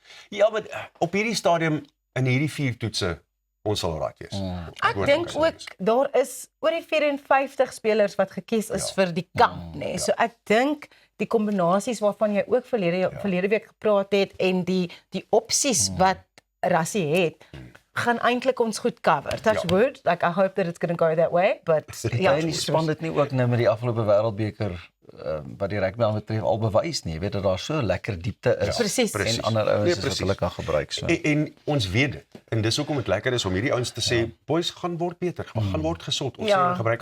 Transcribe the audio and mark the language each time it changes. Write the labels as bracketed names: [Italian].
[Afrikaans] Ja, maar op hierdie stadium in hierdie 4 toetse ons sal raak wees. Ek dink ook daar is oor die 54 spelers wat gekies is vir die kamp, nê. So ek dink die kombinasies waarvan jy ook verlede week gepraat het en die opsies wat Rassie het, gaan eintlik ons goed cover. [English] Touch wood, like I hope that it's going to go that way, but [Afrikaans] ja, en die span dit nie ook nou met die afgelope wêreldbeker wat die rugby betref al bewys nie. Jy weet dat daar so lekker diepte is Presies. en ander ouens is wat hulle kan gebruik so. En ons weet dit. En dis hoekom dit lekker is om hierdie ouens te sê, boys gaan word beter, gaan word gesond. Ons sê gebruik